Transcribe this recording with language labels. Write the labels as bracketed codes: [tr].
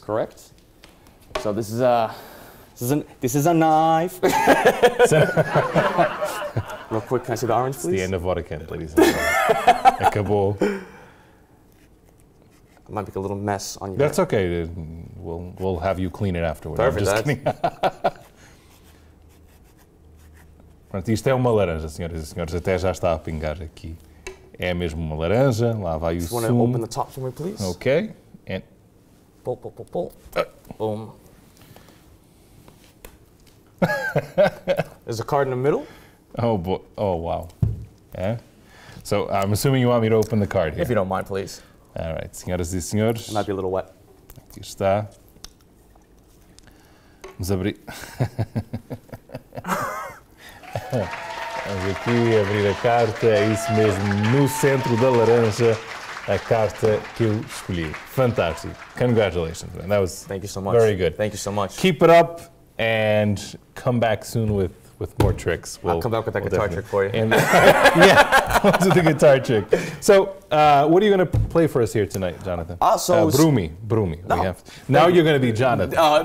[en] Correct. So this is a knife. Real quick, can I see the orange, please? It's the end of what I can, ladies and gentlemen. [pt] Acabou. [en] I might make a little mess on you. That's okay. We'll have you clean it afterwards. Perfect. [pt] Pronto, isto é uma laranja, senhoras e senhores. Até já está a pingar aqui. É mesmo uma laranja. Lá vai o [en] Just want to [pt] sumo. [en] open the top for me, please? Okay. And Pull, pull, pull, pull. Boom. There's a card in the middle. oh boy. Oh wow. Yeah. So I'm assuming you want me to open the card here. If you don't mind, please. All right, [pt] senhoras e senhores. [en] It might be a little wet. [pt] Aqui está. Vamos abrir. Vamos aqui abrir a carta, é isso mesmo, no centro da laranja, a carta que eu escolhi. Fantástico. [en] Congratulations, man. That was Thank you so much. very good. Thank you so much. Keep it up and come back soon with more tricks. I'll come back with that guitar trick for you. And, yeah, let's do the guitar trick. So, what are you going to play for us here tonight, Jonathan? Brumy. No. Now you're going to be Jonathan.